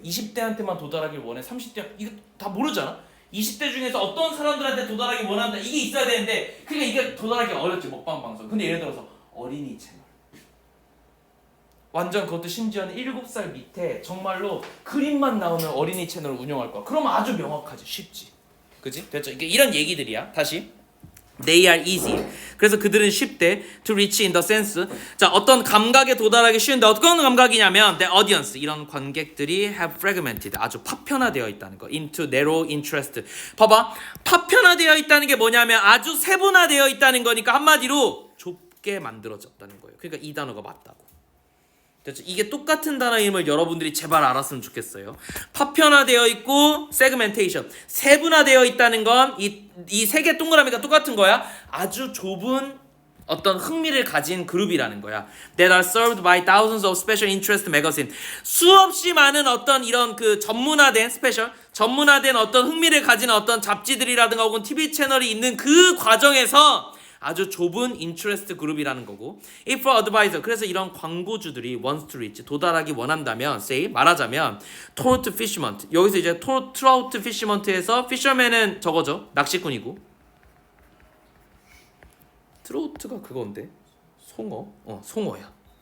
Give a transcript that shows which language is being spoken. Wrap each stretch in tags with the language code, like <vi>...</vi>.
<ko>20대한테만 도달하길 원해. 30대 이거 다 모르잖아. 20대 중에서 어떤 사람들한테 도달하기 원한다. 이게 있어야 되는데, 그러니까 이게 도달하기 어렵지, 먹방 방송. 근데 예를 들어서 어린이 채널. 완전 그것도 심지어는 7살 밑에 정말로 그림만 나오는 어린이 채널을 운영할 거야. 그러면 아주 명확하지, 쉽지. 그지? 됐죠? 이게 이런 얘기들이야. 다시.</ko> <en>They are easy.</en> <ko>그래서 그들은 쉽대</ko> <en>to reach in the sense.</en> <ko>자, 어떤 감각에 도달하기 쉬운데 어떤 감각이냐면</ko> <en>the audience</en> <ko>이런 관객들이</ko> <en>have fragmented</en> <ko>아주 파편화되어 있다는 거.</ko> <en>into narrow interest.</en> <ko>봐봐, 파편화되어 있다는 게 뭐냐면 아주 세분화되어 있다는 거니까 한마디로 좁게 만들어졌다는 거예요. 그러니까 이 단어가 맞다고. 됐죠? 이게 똑같은 단어임을 여러분들이 제발 알았으면 좋겠어요. 파편화되어 있고 segmentation 세분화되어 있다는 건 이 세 개 동그라미가 똑같은 거야. 아주 좁은 어떤 흥미를 가진 그룹이라는 거야.</ko> <en>That are served by thousands of special interest magazine.</en> <ko>수없이 많은 어떤 이런 그 전문화된 전문화된 어떤 흥미를 가진 어떤 잡지들이라든가 혹은 TV 채널이 있는 그 과정에서 아주 좁은 인트레스트 그룹이라는 거고.</ko> <en>If for advisor</en> <ko>그래서 이런 광고주들이</ko> <en>wants to reach</en> <ko>도달하기 원한다면 say 말하자면 trout fisherman 여기서 이제 trout fisherman에서 fisherman은 저거죠 낚시꾼이고 트로트가 그건데 송어야.</ko>